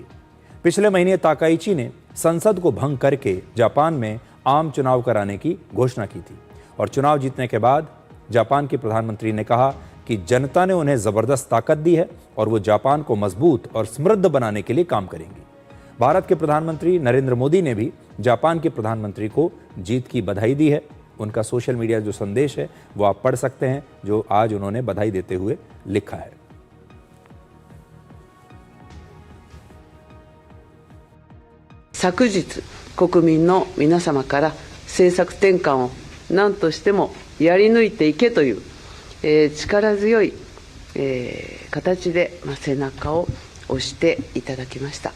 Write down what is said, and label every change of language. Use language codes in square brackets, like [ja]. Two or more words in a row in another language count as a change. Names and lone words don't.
[hi] पिछले महीने ताकाइची ने संसद को भंग करके जापान में आम चुनाव कराने की घोषणा की थी और चुनाव जीतने के बाद जापान के प्रधानमंत्री ने कहा कि जनता ने उन्हें जबरदस्त ताकत दी है और वो जापान को मजबूत और समृद्ध बनाने के लिए काम करेंगे। भारत के प्रधानमंत्री नरेंद्र मोदी ने भी जापान के प्रधानमंत्री को जीत की बधाई दी है। उनका [en] social media [hi] जो संदेश है वो आप पढ़ सकते हैं, जो आज उन्होंने बधाई देते हुए लिखा है। [ja] 昨日国民の皆様から政策転換を何としてもやり抜いていけという、力強い、形で、背中を押していただきました。